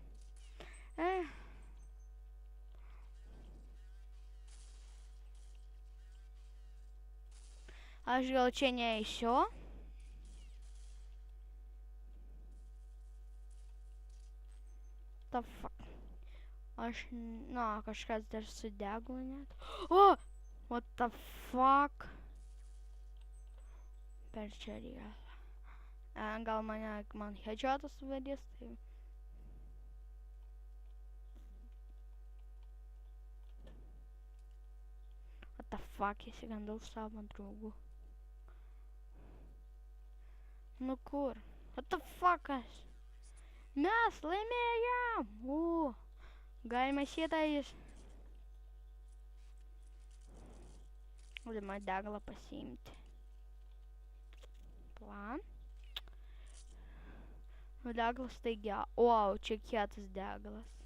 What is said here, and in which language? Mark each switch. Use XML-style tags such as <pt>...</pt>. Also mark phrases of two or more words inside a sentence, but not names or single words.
<lt>Aš gal čia neįsiu.</lt> <en>The fuck.</en> <lt>Kažkas dar su deglu net. O!</lt> <en>What the fuck?</en> <lt>Per čia reikia. Gal man headshotas vadys, tai...</lt> <en>What the fuck,</en> <lt>įsigandau savo draugų. Nu kur?</lt> <en>What the fuck</en> <lt>aš? Mes laimėjom! Galima šitais. Galima deglą pasiimti. Plan. Deglas taigi, čia kietas deglas.</lt>